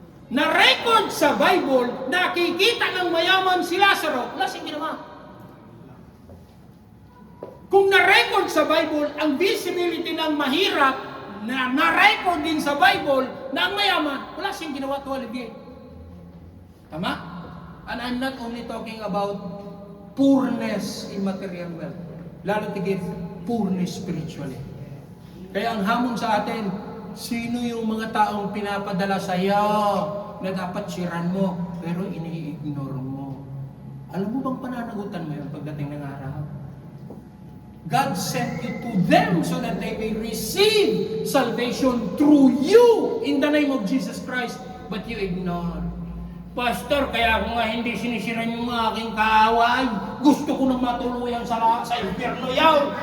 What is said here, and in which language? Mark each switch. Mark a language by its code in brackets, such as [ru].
[tl] na-record sa Bible, nakikita ng mayaman si Lazaro, wala siyang ginawa. Kung na-record sa Bible, ang visibility ng mahirap, na-record din sa Bible, na ang mayaman, wala siyang ginawa to alleviate. Tama? [en] And I'm not only talking about poorness in material wealth, lalo tigit poorness spiritually. [tl] Kaya ang hamon sa atin, sino yung mga taong pinapadala sa iyo na dapat siran mo, pero ini-ignore mo? Alam mo bang pananagutan mo yun pagdating ng araw? [en] God sent you to them so that they may receive salvation through you in the name of Jesus Christ, but you ignore. [tl] Pastor, kaya ako nga hindi sinisiran yung aking kaaway. Gusto ko nang matuluyan sa impyerno yaw.